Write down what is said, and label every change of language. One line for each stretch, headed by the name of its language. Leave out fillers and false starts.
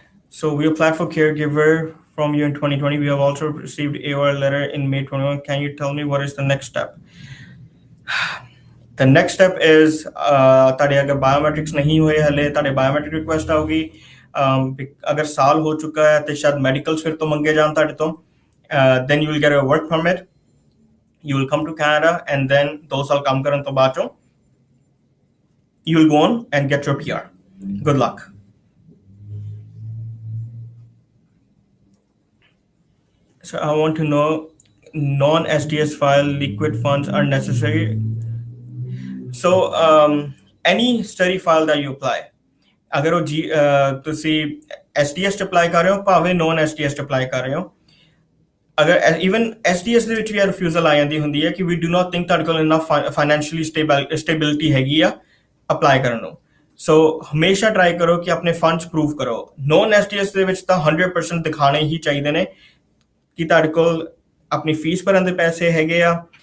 English: So we applied for caregiver from you in 2020. We have also received AOR letter in May 21. Can you tell me what is the next step? The next step is
Punjabi: ਤੁਹਾਡੇ ਅਗਰ biometrics ਨਹੀਂ ਹੋਏ ਹਲੇ ਤੁਹਾਡੇ biometric request ਆਊਗੀ ਅਗਰ ਸਾਲ ਹੋ ਚੁੱਕਾ ਹੈ ਤੇ ਸ਼ਾਇਦ ਮੈਡੀਕਲਸ ਫਿਰ ਤੋਂ ਮੰਗੇ ਜਾਣ ਤੁਹਾਡੇ ਤੋਂ
English: then you will get a work permit you will come to Canada and then
Punjabi: 2 ਸਾਲ ਕੰਮ ਕਰਨ ਤੋਂ ਬਾਅਦ ਚੋਂ
English: you will go on and get your PR. Good luck. So I want to know non-SDS file liquid funds are necessary. So any study file that you apply
Punjabi: ਅਗਰ ਉਹ ਤੁਸੀਂ SDS apply ਕਰ ਰਹੇ ਹੋ ਭਾਵੇਂ ਨੋਨ SDS ਅਪਲਾਈ ਕਰ ਰਹੇ ਹੋ ਅਗਰ even SDS ਦੇ ਵਿੱਚ ਵੀ ਰਿਫਿਊਜ਼ਲ ਆ ਜਾਂਦੀ ਹੁੰਦੀ ਹੈ ਕਿ
English: we do not think
Punjabi: ਤੁਹਾਡੇ ਕੋਲ ਇਨਫ ਫਾਈਨੈਂਸ਼ੀਅਲੀ ਸਟੇਬਿਲਿਟੀ ਹੈਗੀ ਆ ਅਪਲਾਈ ਕਰਨ ਨੂੰ ਸੋ ਹਮੇਸ਼ਾ ਟਰਾਈ ਕਰੋ ਕਿ ਆਪਣੇ ਫੰਡਸ ਪ੍ਰੂਵ ਕਰੋ ਨੋਨ SDS ਦੇ ਵਿੱਚ ਤਾਂ 100% ਦਿਖਾਣੇ ਹੀ ਚਾਹੀਦੇ ਨੇ ਕਿ ਤੁਹਾਡੇ ਕੋਲ ਆਪਣੀ ਫੀਸ ਭਰਨ ਦੇ ਪੈਸੇ ਹੈਗੇ ਆ